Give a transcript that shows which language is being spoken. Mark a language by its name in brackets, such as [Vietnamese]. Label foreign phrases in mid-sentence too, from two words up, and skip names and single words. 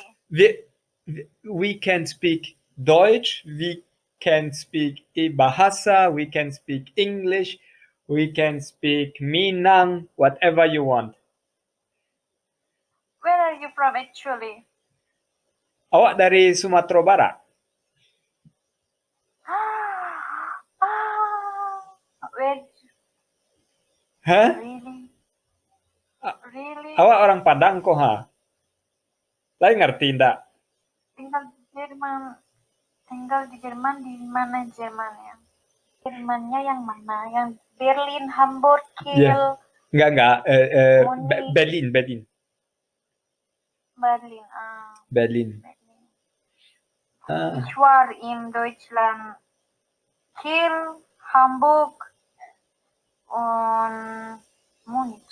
[English] we can speak Deutsch, we can speak Bahasa, we can speak English, we can speak Minang, whatever you want. Where are you from actually? [Minangkabau] Awak dari Sumatera Barat? [English] Wait, Hah? really? A- Really? [Minangkabau] Awak orang Padang kok, ha? [Indonesian] Lain ngerti ndak? Tinggal di Jerman. Tinggal di Jerman, di mana Jermannya? Jermannya yang mana? Yang Berlin, Hamburg, Iya. Kiel, Enggak. Munich, Berlin. Berlin. Berlin. Berlin. Ah, [German] Ich war in Deutschland, Kiel, Hamburg und Munich.